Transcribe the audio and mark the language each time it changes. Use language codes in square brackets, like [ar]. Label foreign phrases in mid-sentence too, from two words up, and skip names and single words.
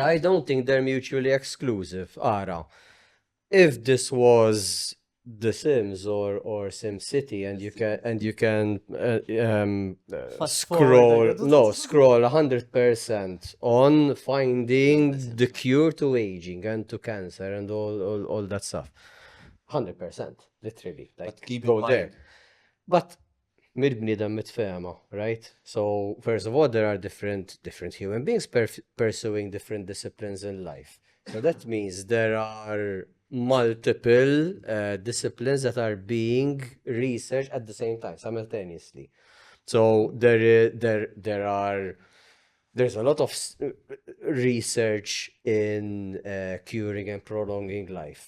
[en] I don't think they're mutually exclusive. Ara, if this was The Sims or SimCity, and you can Fast scroll forward. scroll 100% on finding the cure to aging and to cancer and all that stuff. 100%, literally. Like But keep in go mind- there. But mid-bnidem mitfema, right? So first of all, there are different human beings pursuing different disciplines in life. So that means there are multiple disciplines that are being researched at the same time, simultaneously. So there's a lot of research in curing and prolonging life.